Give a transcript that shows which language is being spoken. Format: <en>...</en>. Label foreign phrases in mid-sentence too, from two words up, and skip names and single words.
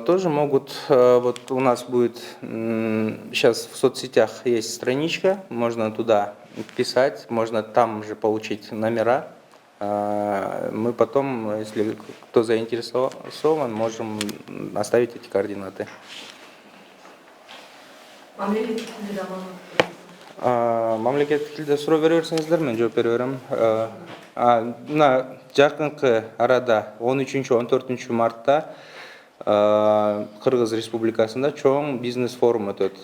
<ru>тоже могут, вот у нас будет, сейчас в соцсетях есть страничка, можно туда писать, можно там же получить номера. Мы потом, если кто заинтересован, можем оставить эти координаты.</ru> <ky>Мамлекеттик тилде суроо бере берсеңиздер, мен жооп бере берем. Мына жакынкы арада 13-14 мартта Кыргыз Республикасында чоң бизнес форум өтөт.</ky>